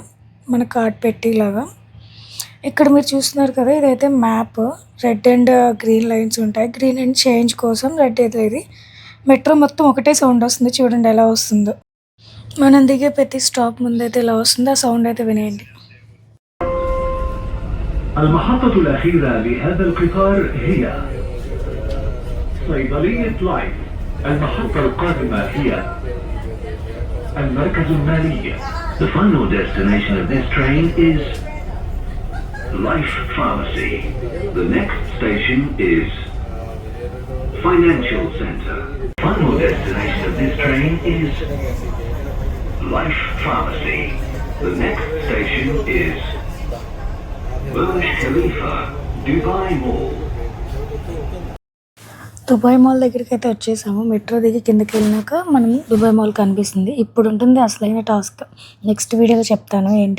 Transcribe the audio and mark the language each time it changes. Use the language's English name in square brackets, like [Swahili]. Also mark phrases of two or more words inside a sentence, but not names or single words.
[Telugu] మన కార్డ్ పెట్టి ఇలాగా. ఇక్కడ మీరు చూస్తున్నారు కదా! ఇదైతే మ్యాప్. [English] red and green lines [Telugu] ఉంటాయి. [English] green and change [Telugu] కోసం, రెడ్ అయితే ఇది. మెట్రో మొత్తం ఒకటే సౌండ్ వస్తుంది. చూడండి ఎలా వస్తుందో. మనం దిగే ప్రతి స్టాప్ ముందైతే ఇలా వస్తుంది. ఆ సౌండ్ అయితే వినేయండి. [Arabic] المحطة الأخيرة لهذا القطار هي صيدلية لايف. المحطة القادمة هي المركز المالي. [English] The final destination of this train is Life Pharmacy. The next station is Financial Center. Final destination of this train is Life Pharmacy. The next station is Burj Khalifa, Dubai Mall. [Telugu] దుబాయ్ మాల్ దగ్గరికైతే వచ్చేసాము. మెట్రో దిగి కిందకి వెళ్ళినాక మనం దుబాయ్ మాల్ కనిపిస్తుంది. ఇప్పుడు ఉంటుంది అసలైన టాస్క్. నెక్స్ట్ వీడియోలో చెప్తాను ఏంటి